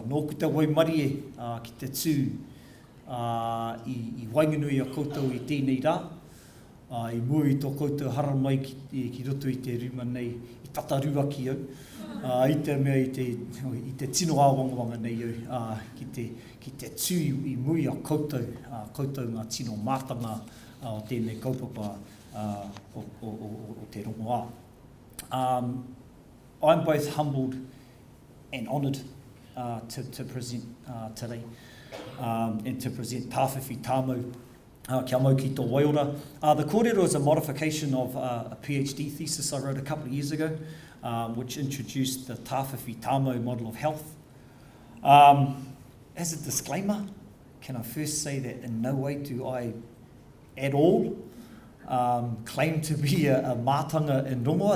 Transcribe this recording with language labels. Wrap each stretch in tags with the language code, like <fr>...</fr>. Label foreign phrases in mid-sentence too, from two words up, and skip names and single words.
<mi>Nō ku te waimarie ki te tū, i wainganui a koutou i tēnei rā, i mua i tō koutou hara mai ki roto i te rima nei, i tatarua ki au, i te mea i te tino āwangawanga nei au, ki te tū i mui a koutou ngā tino mātanga o tēnei kaupapa o te rongoā.</mi> <en>I'm both humbled and honoured to present today. And to present Tāwhiwhi Tāmau kia mau ki tō waiora. The kōrero is a modification of a PhD thesis I wrote a couple of years ago, which introduced the Tāwhiwhi Tāmau model of health. As a disclaimer, can I first say that in no way do I at all claim to be a mātanga in rongoa.</en>